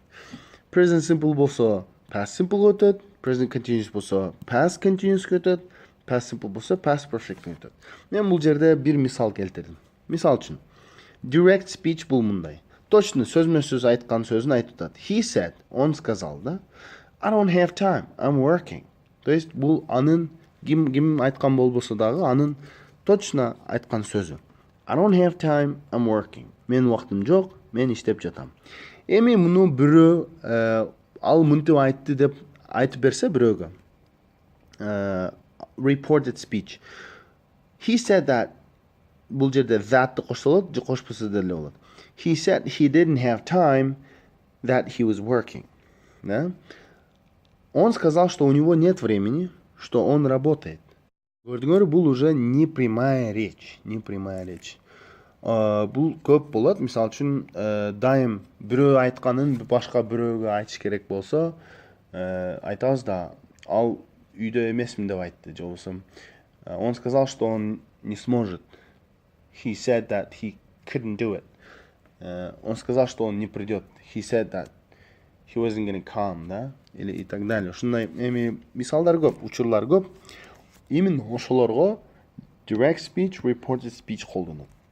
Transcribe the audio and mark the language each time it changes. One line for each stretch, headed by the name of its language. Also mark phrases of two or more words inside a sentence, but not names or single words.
English: Present simple болсо past simple өтөт, present continuous болсо past continuous өтөт, past simple болсо past perfect өтөт.
Kyrgyz: Мен бул жерде бир мисал келтирдим. Мисал үчүн,
English: direct speech
Kyrgyz: бул мындай. Точно сөзмө сөз айткан сөзүн айтып атат.
English: He said,
Russian: он сказал да,
English: I don't have time, I'm working.
Russian: То есть
Kyrgyz: бул анын ким айткан болбосо дагы анын точно айткан сөзү.
English: I don't have time, I'm working.
Kyrgyz: Мен убактым жок, мен иштеп жатам. Эми муну бирөө ал мынтип айтты деп айтып берсе бирөөгө.
English: Reported speech. He said that,
Kyrgyz: бул жерде that'ты кошсо болот, же кошпосо деле болот.
English: He said he didn't have time, that he was working.
Russian: Да? Он сказал, что у него нет времени, что он работает.
Kyrgyz: Көрдүңөр, бул
Russian: уже непрямая речь, непрямая речь.
Kyrgyz: Бул көп болот. Мисалы үчүн, дайым бирөө айтканын башка бирөөгө айтыш керек болсо, айтабыз да, ал үйдө эмесмин деп айтты, же болбосо,
Russian: он сказал, что он не сможет.
English: He said that he couldn't do it.
Russian: Он сказал, что он не придет.
English: He said that he wasn't going to come,
Russian: да? Или и так далее.
Kyrgyz: Ушундай эми мисалдар көп, учурлар көп. Именно ошолорго
English: direct speech, reported speech
Kyrgyz: колдонот.